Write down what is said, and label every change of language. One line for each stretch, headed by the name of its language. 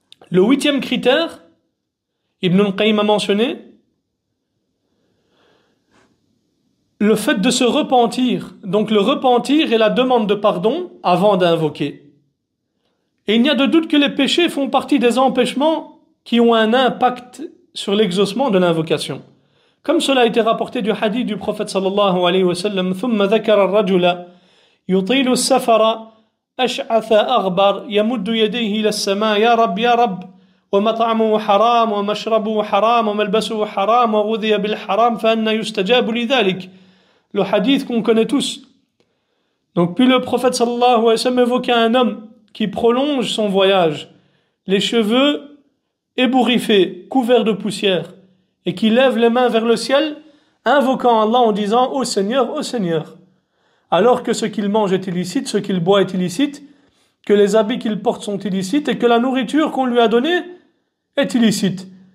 French: Le 8e critère, Ibn al-Qayyim a mentionné, le fait de se repentir, donc le repentir et la demande de pardon avant d'invoquer. Et il n'y a de doute que les péchés font partie des empêchements qui ont un impact sur l'exaucement de l'invocation. Comme cela a été rapporté du hadith du prophète sallallahu alayhi wa sallam,
Arabic: ثم ذكر الرجل يطيل السفر أشعث أغبر يمد يديه إلى السماء يا رب يا رب ومطعمه حرام ومشربه حرام وملبسه حرام وغذي بالحرام فأنى يستجاب لذلك.
French: Le hadith qu'on connaît tous. Donc puis le prophète
Arabic: sallallahu alayhi wa sallam
French: évoquait un homme qui prolonge son voyage, les cheveux ébouriffés, couverts de poussière, et qui lève les mains vers le ciel, invoquant Allah en disant « Ô Seigneur, ô Seigneur », alors que ce qu'il mange est illicite, ce qu'il boit est illicite, que les habits qu'il porte sont illicites, et que la nourriture qu'on lui a donnée est illicite.